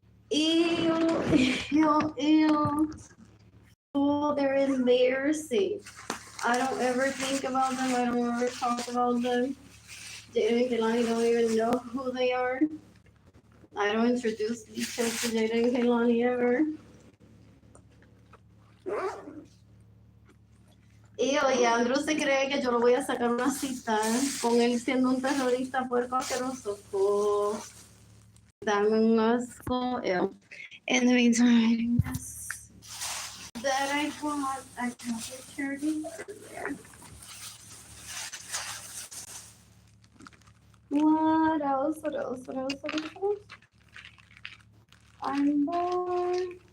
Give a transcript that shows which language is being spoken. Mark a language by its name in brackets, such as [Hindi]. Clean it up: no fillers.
[English] Ew, ew, ew. Oh, they're embarrassing. I don't ever think about them. I don't ever talk about them. Jada and Kehlani don't even know who they are. I don't introduce these kids to Jada and Kehlani ever. [Spanish] Y oye, Andrew se cree que yo lo voy a sacar una cita con él siendo un terrorista puerco asqueroso. Oh, dame un asco. Ew. [English] In the meantime, yes, that I bought a couple charities earlier. What else? What else? What else? What else? What else? I'm bored.